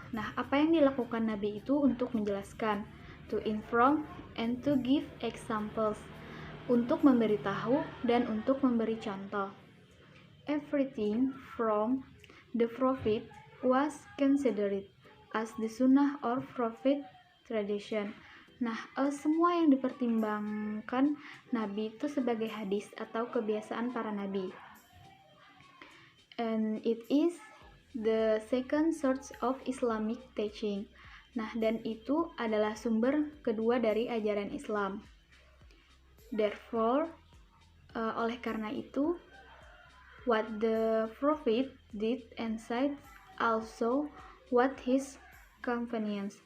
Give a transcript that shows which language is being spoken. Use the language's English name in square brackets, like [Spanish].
[Indonesian] Nah, apa yang dilakukan Nabi itu untuk menjelaskan, [English] to inform and to give examples, [Indonesian] untuk memberitahu dan untuk memberi contoh. [English] Everything from the prophet was considered as the sunnah or prophet tradition. [Indonesian] Nah, semua yang dipertimbangkan Nabi itu sebagai hadis atau kebiasaan para nabi. [English] And it is the second source of Islamic teaching. [Indonesian] Nah, dan itu adalah sumber kedua dari ajaran Islam. [English] Therefore, [Indonesian] oleh karena itu, [English] what the prophet did and said also what his companions.